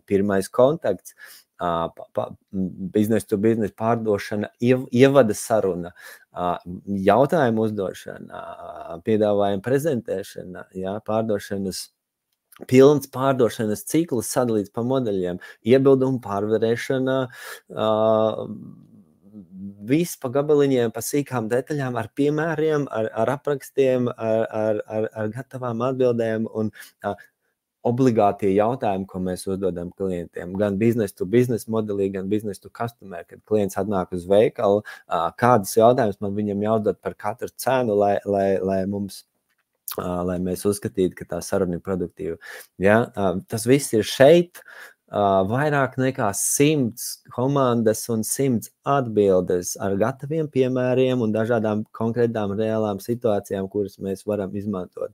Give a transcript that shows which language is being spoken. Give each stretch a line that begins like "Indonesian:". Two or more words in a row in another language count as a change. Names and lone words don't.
Latvian: Pirmais kontakts,
English: biznes to biznes
Latvian: pārdošana, ievada saruna, jautājumu uzdošana, piedāvājuma prezentēšana, jā, pārdošanas pilns pārdošanas cikls sadalīts pa modeļiem, iebildumu pārvarēšana, viss pa gabaliņiem, pa sīkām detaļām, ar piemēriem, ar aprakstiem, ar gatavām atbildēm un obligātie jautājumi, ko mēs uzdodam klientiem, gan
English: business to business
Latvian: modelī, gan
English: business to customer,
Latvian: kad klients atnāk uz veikalu, kādas jautājumas man viņam jāuzdod par katru cenu, lai mums lai mēs uzskatītu, ka tā saruna ir produktīva. Ja? Tas viss ir šeit, vairāk nekā 100 komandas un 100 atbildes ar gataviem piemēriem un dažādām konkrētām reālām situācijām, kuras mēs varam izmantot.